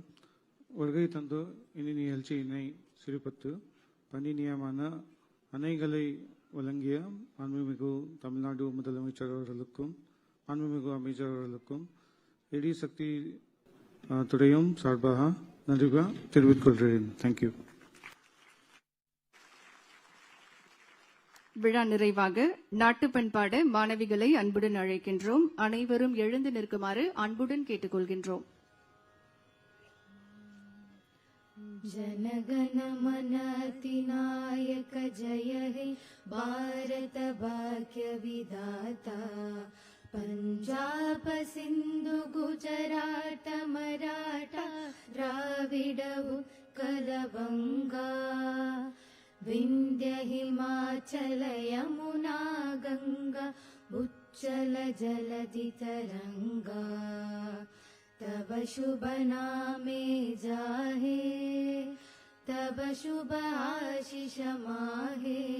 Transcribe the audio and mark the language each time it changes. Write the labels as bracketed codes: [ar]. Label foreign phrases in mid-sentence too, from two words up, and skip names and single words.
[ta] வருகை தந்து இனி நிகழ்ச்சியினை சிறப்பித்து பணி நியமன அணைகளை வழங்கிய மாண்புமிகு தமிழ்நாடு முதலமைச்சர் அவர்களுக்கும் மாண்புமிகு அமைச்சர் அவர்களுக்கும் எரிசக்தி துறையும் சார்பாக நன்றி தெரிவித்துக் கொள்கிறேன். [en] தேங்க்யூ. [ta] விழா நிறைவாக நாட்டுப்பண்பாட மாணவிகளை அன்புடன் அழைக்கின்றோம். அனைவரும் எழுந்து நிற்குமாறு அன்புடன் கேட்டுக்கொள்கின்றோம். [bn] জনগণ মন অধিনায়ক জয় হে ভারত ভাগ্য বিধাতা পঞ্জাব সিন্ধু গুজরাট মরাঠা দ্রাবিড় উৎকল গঙ্গা বিন্ধ্য হিমাচল যমুনা গঙ্গা উচ্ছল জলধি তরঙ্গ তব শুভ নামে জাহে তব শুভ আশিস মাহে